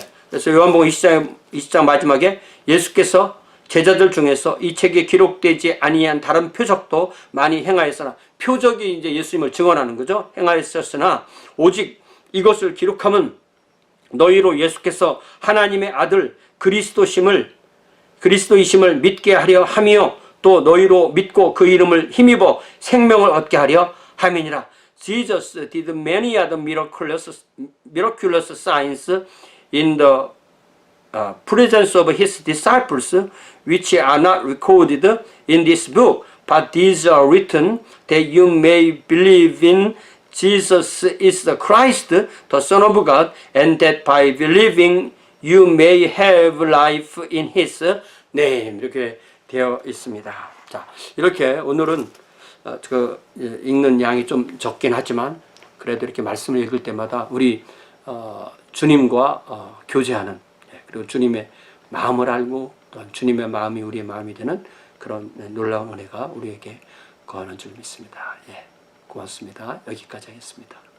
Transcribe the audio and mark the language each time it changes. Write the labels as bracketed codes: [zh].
[ko] 그래서 요한복음 20장 마지막에 예수께서 제자들 중에서 이 책에 기록되지 아니한 다른 표적도 많이 행하였으나, 표적이 이제 예수님을 증언하는 거죠. 행하였으나 오직 이것을 기록하면 너희로 예수께서 하나님의 아들 그리스도이심을 믿게 하려 함이요 또 너희로 믿고 그 이름을 힘입어 생명을 얻게 하려 함이니라. [en] Jesus did many other miraculous signs in the presence of his disciples, which are not recorded in this book, but these are written that you may believe in Jesus is the Christ, the Son of God, and that by believing you may have life in his name. [ko] 이렇게 되어 있습니다. 자, 이렇게 오늘은 읽는 양이 좀 적긴 하지만 그래도 이렇게 말씀을 읽을 때마다 우리 주님과 교제하는, 그리고 주님의 마음을 알고 또한 주님의 마음이 우리의 마음이 되는 그런 놀라운 은혜가 우리에게 거하는 줄 믿습니다. 고맙습니다. 여기까지 하겠습니다.